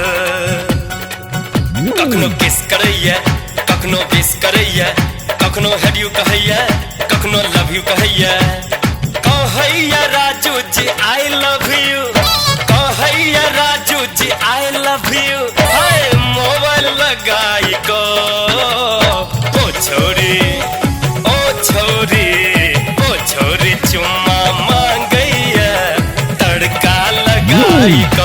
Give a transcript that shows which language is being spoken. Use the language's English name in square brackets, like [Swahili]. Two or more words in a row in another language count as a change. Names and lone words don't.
[Maithili] कखनो किस करैया, कखनो विश करैया, कखनो [English] hate you [Maithili] कहैया, कखनो [English] love you [Maithili] कहैया। कहैया राजू जी [English] I love you, [Maithili] कहैया राजू जी [English] I love you. [Maithili] हाय मोबाइल लगाई को। ओ छोरी चुम्मा मांगैया तड़का लगाई को।